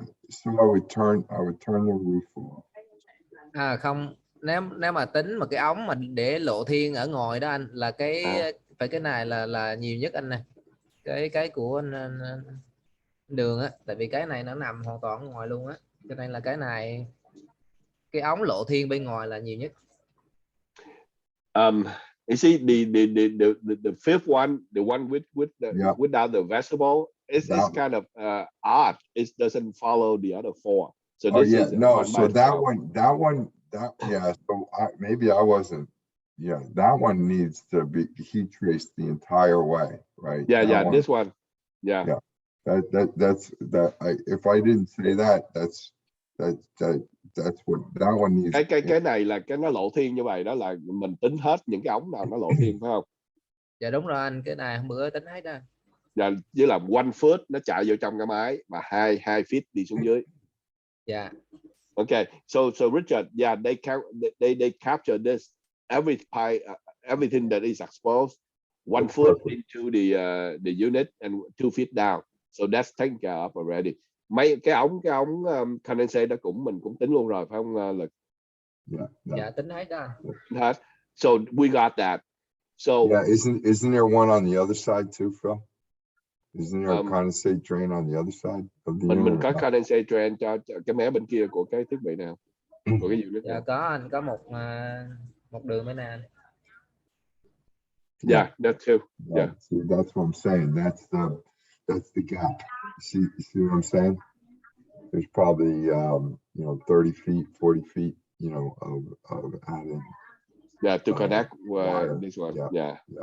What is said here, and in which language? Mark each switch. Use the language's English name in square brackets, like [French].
[English] So I would turn the roof off. [Vietnamese] Không, nếu mà tính mà cái ống mà để lộ thiên ở ngoài đó anh là phải cái này là nhiều nhất anh này. Cái của anh Đường á, tại vì cái này nó nằm hoàn toàn ở ngoài luôn á, cho nên là cái này cái ống lộ thiên bên ngoài là nhiều nhất. [English] You see the fifth one, the one without the vestibule, it's kind of odd. It doesn't follow the other 4. So this is so that one, so maybe I wasn't. Yeah, that one needs to be heat traced the entire way, right? Yeah, this one. Yeah. That's if I didn't say that, that's what that one needs. [Vietnamese] Cái này là cái nó lộ thiên như vậy đó, là mình tính hết những cái ống nào nó lộ thiên phải không? Dạ đúng rồi anh, cái này hôm bữa tính hết đó. Dạ, với là 1 foot nó chạy vô trong cái máy và 2 feet đi xuống dưới. [English] Yeah. Okay, so Richard, yeah, they capture this everything that is exposed 1 foot into the unit and 2 feet down. So that's taken care of already. [Vietnamese] Mấy cái ống condensate đó mình cũng tính luôn rồi phải không Lực? Dạ tính hết đó. [English] So we got that. So yeah, isn't there one on the other side too, Phil? Isn't there a condensate drain on the other side of the [Vietnamese] mình [English] unit? [Vietnamese] có condensate drain cho cái mé bên kia của cái thiết bị nào, của cái unit Dạ nào? có anh, có một đường bên này anh. [English] Yeah, that too. Yeah. See, that's what I'm saying. That's the gap. You see what I'm saying? There's probably 30 feet, 40 feet, of added. Yeah, to connect wire. this one. Yeah.